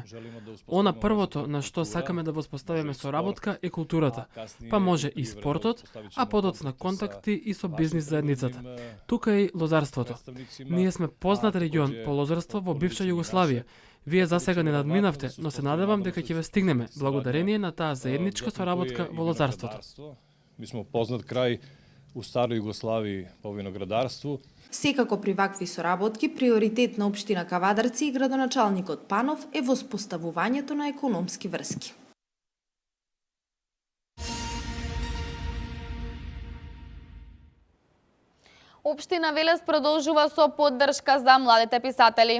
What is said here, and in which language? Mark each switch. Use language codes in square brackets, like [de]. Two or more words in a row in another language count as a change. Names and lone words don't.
[mk] Она првото на што сакаме да воспоставиме соработка е културата, па може и спортот, а подоцна контакти и со бизнис заедницата. Тука е и лозарството. Ние сме познат регион по лозарство во бивша Југославија. Вие засега не надминавте, но се надевам дека ќе ве стигнеме, благодарение на таа заедничка соработка во лозарството. [sr] Mi smo poznat kraj u staroj Jugoslaviji po vinogradarstvu. [mk] Секако при вакви соработки, приоритет на општина Кавадарци и градоначалникот Панов е воспоставувањето на економски врски. Општина Велес продолжува со поддршка за младите писатели.